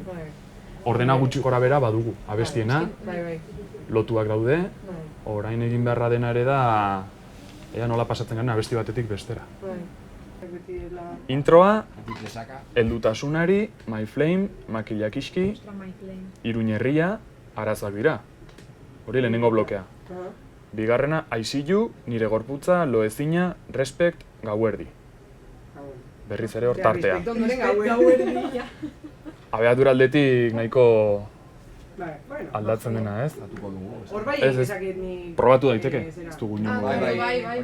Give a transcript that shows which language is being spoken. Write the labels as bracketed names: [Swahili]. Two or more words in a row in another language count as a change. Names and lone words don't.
[Basque] Ordena gutxi gora bera badugu, abestiena, lotuak daude, orain egin beharra dena ere da ea nola pasatzen garen abesti batetik bestera. Introa, heldutasunari, My Flame, Makillakiski, Iruñerria, arazoak dira. Hori lehenengo blokea. Bigarrena, I see you, nire gorputza, loezina, respect, gauerdi. Berriz ere hor tartea. Abeatura aldetik nahiko aldatzen dena, ez? Ez, probatu daiteke, ez dugu inongo.